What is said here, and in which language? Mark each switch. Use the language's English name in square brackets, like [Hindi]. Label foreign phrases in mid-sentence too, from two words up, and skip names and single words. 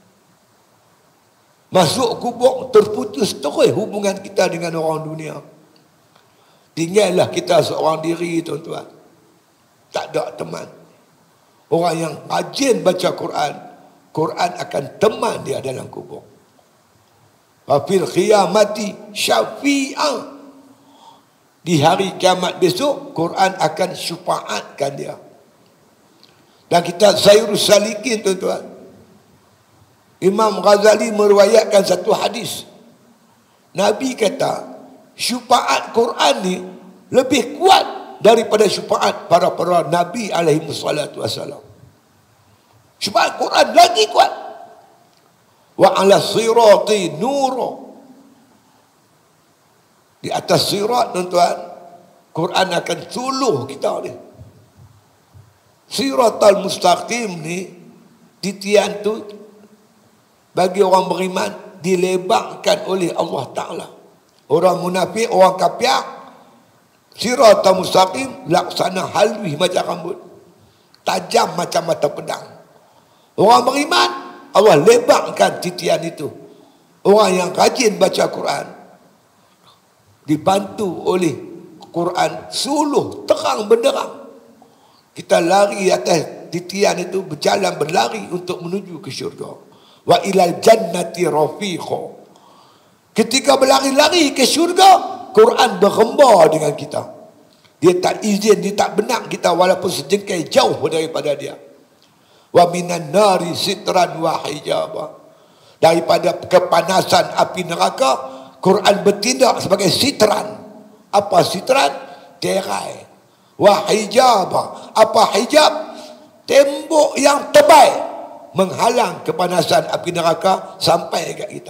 [Malay] Masuk kubur, terputus terus hubungan kita dengan orang dunia. Tinggallah kita seorang diri, tuan-tuan. Tak ada teman. Orang yang rajin baca Quran, Quran akan teman dia dalam kubur. [Arabic] وفي القيامة شافعا. [Malay] Di hari kiamat besok, Quran akan syafaatkan dia. Dan kita Sayyidus Salikin, tuan-tuan, Imam Ghazali meriwayatkan satu hadis. Nabi kata, syafaat Quran ni lebih kuat daripada syafaat para Nabi [Arabic] عليهم الصلاة والسلام. [Malay] Syafaat Quran lagi kuat. [Arabic] وعلى الصراط نورا. [Malay] Di atas sirat, tuan-tuan, Quran akan suluh kita ni. [Arabic] الصراط المستقيم [Malay] ni, titian tu bagi orang beriman dilebarkan oleh Allah Ta'ala. Orang munafik, orang kafir, [Arabic] الصراط المستقيم [Malay] laksana halwi macam rambut, tajam macam mata pedang. Orang beriman, Allah lebarkan titian itu. Orang yang rajin baca Quran, dibantu oleh Quran, suluh terang benderang. Kita lari atas titian itu, berjalan berlari untuk menuju ke syurga. [Arabic] وإلى الجنة رفيقا. [Malay] Ketika berlari-lari ke syurga, Quran bergembar dengan kita. Dia tak izin, dia tak benak kita walaupun sejengkai jauh daripada dia. [Arabic] ومن النار سترا وحجابا. [Malay] Daripada kepanasan api neraka, Quran bertindak sebagai sitran. Apa sitran? Tirai. [Arabic] وحجابا. [Malay] Apa hijab? Tembok yang tebal menghalang kepanasan api neraka sampai kat kita.